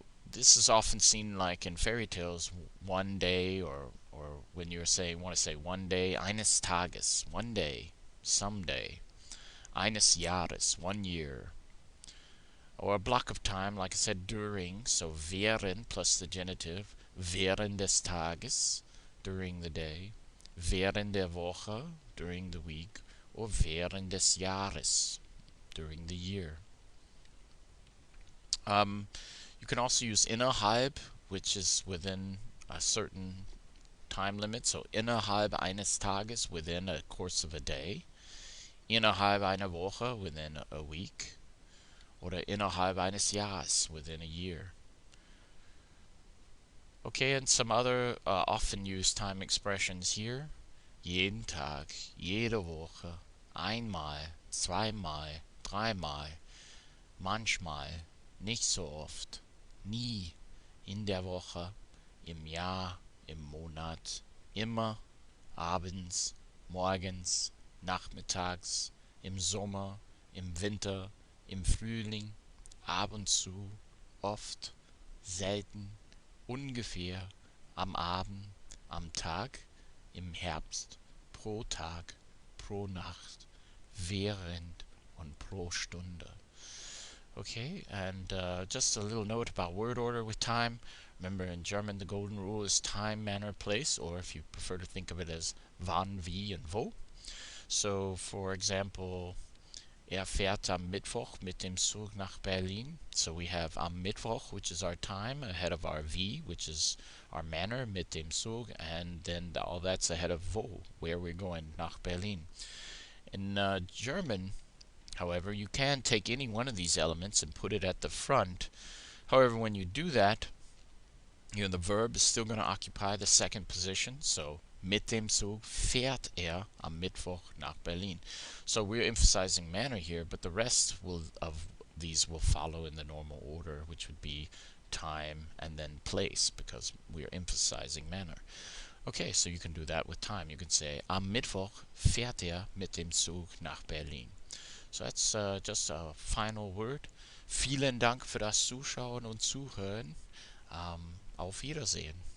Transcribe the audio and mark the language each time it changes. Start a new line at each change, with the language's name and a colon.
English: This is often seen like in fairy tales, one day, or when you're saying, want to say one day,
German: eines Tages,
English: one day, someday,
German: eines Jahres,
English: 1 year, or a block of time, like I said, during, so während plus the genitive,
German: während des Tages,
English: during the day,
German: während der Woche,
English: during the week, or
German: während des Jahres,
English: during the year. You can also use innerhalb, which is within a certain time limit. So
German: innerhalb eines Tages,
English: within a course of a day.
German: Innerhalb einer Woche,
English: within a week. Oder
German: innerhalb eines Jahres,
English: within a year. Okay, and some other often used time expressions here.
German: Jeden Tag, jede Woche, einmal, zweimal, dreimal, manchmal, nicht so oft, nie, in der Woche, im Jahr, im Monat, immer, abends, morgens, nachmittags, im Sommer, im Winter, im Frühling, ab und zu, oft, selten, ungefähr, am Abend, am Tag, im Herbst, pro Tag, pro Nacht, während und pro Stunde.
English: Okay, and just a little note about word order with time. Remember, in German, the golden rule is time, manner, place, or if you prefer to think of it as wann, wie, and wo. So, for example,
German: fährt am Mittwoch mit dem Zug nach Berlin.
English: So we have
German: am Mittwoch,
English: which is our time, ahead of our wie, which is our manner,
German: mit dem Zug,
English: and then all that's ahead of wo, where we're going,
German: nach Berlin.
English: In German, however, you can take any one of these elements and put it at the front. However, when you do that, the verb is still going to occupy the second position.
German: So, mit dem Zug fährt am Mittwoch nach Berlin.
English: So we're emphasizing manner here, but the rest of these will follow in the normal order, which would be time and then place, because we're emphasizing manner. Okay, so you can do that with time. You can say,
German: am Mittwoch fährt mit dem Zug nach Berlin.
English: So that's just a final word.
German: Vielen Dank für das Zuschauen und Zuhören. Auf Wiedersehen.